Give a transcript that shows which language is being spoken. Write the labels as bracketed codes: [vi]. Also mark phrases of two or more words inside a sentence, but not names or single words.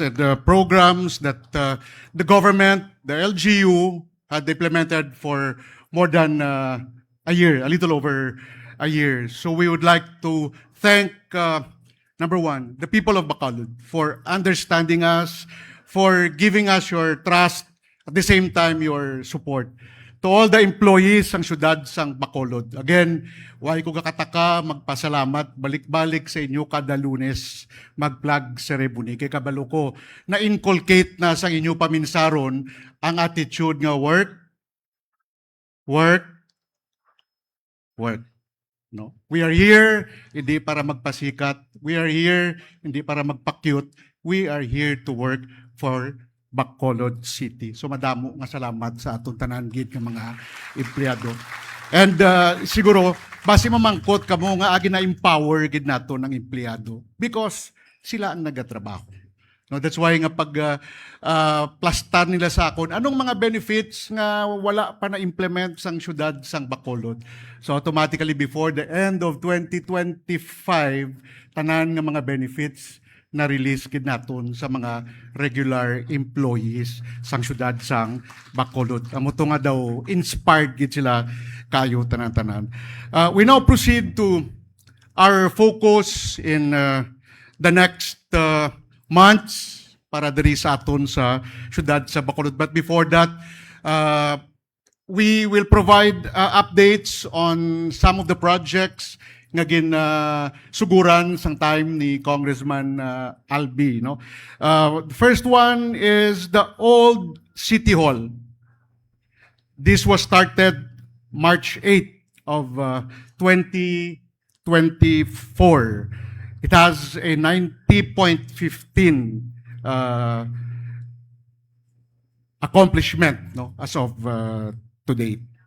[en] and the programs that the government, the LGU, had implemented for more than a year, a little over a year. So we would like to thank, number one, the people of Bacolod for understanding us, for giving us your trust, at the same time your support. To all the employees [hil] ng syudad sang Bacolod. Again, why ko kakataka magpasalamat, balik-balik sa inyo kada Lunes mag-flag ceremony. Kay kabalo ko, na-inculcate na sa inyo paminsaron ang attitude nga work. No? [en] We are here [hil] hindi para magpasikat. [en] We are here [hil] hindi para magpa-cute. [en] We are here to work for Bacolod City. [hil] So madamo nga salamat sa atong tanan gid nga mga empleyado. And siguro base mamangkot kamo nga agi na empower gid nato ng empleyado because sila ang nagatrabaho. [en] No, that's why [hil] nga pag plastar nila sa akon, anong mga benefits nga wala pa na-implement sang syudad sang Bacolod. [en] So automatically before the end of 2025, [hil] tanan nga mga benefits na release gid naton sa mga regular employees sang syudad sang Bacolod. Amo to nga daw inspired gid sila kayo tanan-tanan. [en] We now proceed to our focus in the next months [hil] para diri sa aton sa syudad sa Bacolod. [en] But before that, We will provide updates on some of the projects [hil] nga suguran sang time ni Congressman Albi. [en] No? The first one is the old City Hall. This was started March 8 of 2024. It has a 90.15 accomplishment, no, as of today.